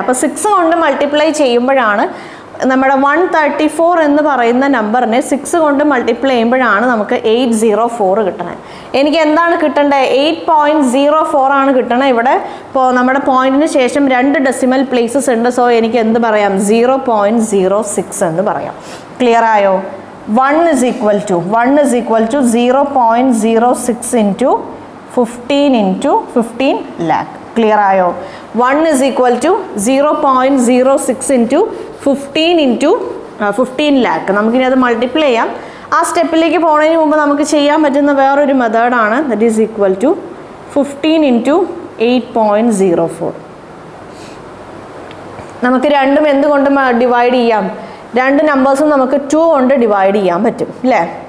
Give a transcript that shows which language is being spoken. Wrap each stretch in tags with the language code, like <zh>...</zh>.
<ml>അപ്പോൾ 6 കൊണ്ട് മൾട്ടിപ്ലൈ ചെയ്യുമ്പോഴാണ് നമ്മുടെ 134 എന്ന് പറയുന്ന നമ്പറിനെ 6 കൊണ്ട് മൾട്ടിപ്ലൈ ചെയ്യുമ്പോഴാണ് നമുക്ക് 804 കിട്ടണത്. എനിക്ക് എന്താണ് കിട്ടേണ്ടത്? 8.04 ആണ് കിട്ടണത്. ഇവിടെ ഇപ്പോൾ നമ്മുടെ പോയിന്റിന് ശേഷം 2 ഡെസിമൽ പ്ലേസസ് ഉണ്ട്. സോ എനിക്ക് എന്ത് പറയാം? 0.06 എന്ന് പറയാം. ക്ലിയർ ആയോ?</ml> <en>1 is equal to 0.06 into 15 into 15 lakh.</en> <ml>Clear ആയോ?</ml> <en>1 is equal to 0.06 into 15 into 15 lakh.</en> <ml>നമുക്കിനി അത് മൾട്ടിപ്ലൈ ചെയ്യാം. ആ സ്റ്റെപ്പിലേക്ക് പോകുന്നതിന് മുമ്പ് നമുക്ക് ചെയ്യാൻ പറ്റുന്ന വേറൊരു മെത്തേഡാണ്.</ml> <en>That is equal to 15 into 8.04.</en> <ml>നമുക്ക് രണ്ടും എന്തുകൊണ്ട് ഡിവൈഡ് ചെയ്യാം? 2 നമ്പേഴ്സും നമുക്ക് 2 കൊണ്ട് ഡിവൈഡ് ചെയ്യാൻ പറ്റും അല്ലേ?</ml>